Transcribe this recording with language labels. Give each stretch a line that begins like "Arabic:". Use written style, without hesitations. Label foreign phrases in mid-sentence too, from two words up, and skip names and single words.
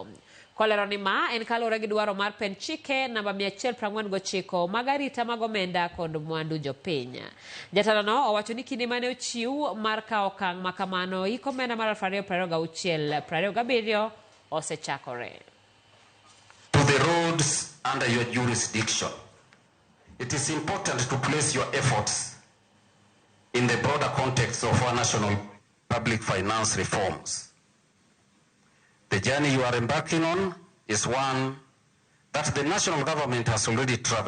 Luo (Kenya and Tanzania): Kolero ni ma en kalore gi dwaro mar pen chike namba 149 mag arita mag omenda kod mwandu jopiny. Jatelo no owacho ni kinde mane ochiw mar kawo okang' makamano iko omenda mar 2026-27 osechakore.
English: To the roads under your jurisdiction, it is important to place your efforts in the broader context of our national public finance reforms. The journey you are embarking on is one that the national government has already traveled.